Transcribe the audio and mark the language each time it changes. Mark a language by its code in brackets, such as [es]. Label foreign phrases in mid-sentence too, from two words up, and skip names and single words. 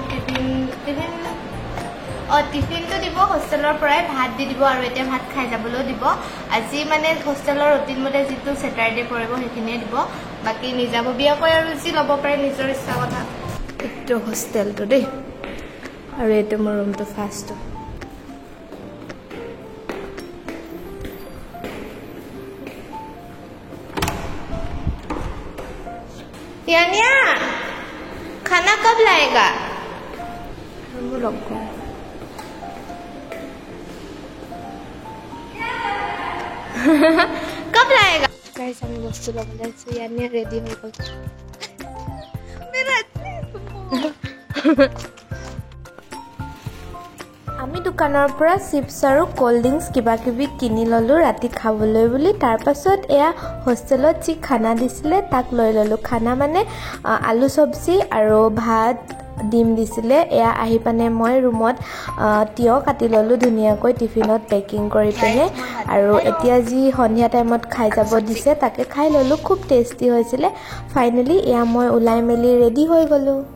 [as] টিফিনটো দিব হোষ্টেলৰ পৰাই ভাত দি দিব আৰু এতিয়া ভাত খাই যাবলৈও দিব আজি মানে হোষ্টেলৰ ৰুটিন মতে যিটো ছেটাৰডে পৰিব সেইখিনিয়ে দিব বাকী নিজাববীয়াকৈ আৰু যি ল'ব পাৰে নিজৰ ইচ্ছা কথা এইটো হোষ্টেলটো দেই আৰু এইটো মোৰ ৰুমটো ফাৰ্ষ্টটো [hi] यानिया खाना कब लाएगा वो लोग को कब लाएगा गाइस [as] আমি বস্তু লবলৈ আছো ইয়ানিয়া ৰেডি হৈ গ'ল আমি দোকানৰ পৰা চিপছ আৰু কোল্ড ড্ৰিংকস কিবা কিবি কিনি ললো ৰাতি খাবলৈ বুলি তাৰ পাছত এয়া হোষ্টেলত যি খানা দিছিলে তাক লৈ ললো খানা মানে আলু সবজি আৰু ভাত ডিম দিছিলে এয়া আহি পানে মই ৰুমত তিয়হ কাটি ললো ধুনীয়াকৈ টিফিনত পেকিং কৰি পিনে আৰু এতিয়া যি সন্ধিয়া টাইমত খাই যাব দিছে তাকে খাই ললো খুব টেষ্টি হৈছিলে ফাইনালি এয়া মই ওলাই মেলি ৰেডি হৈ গলো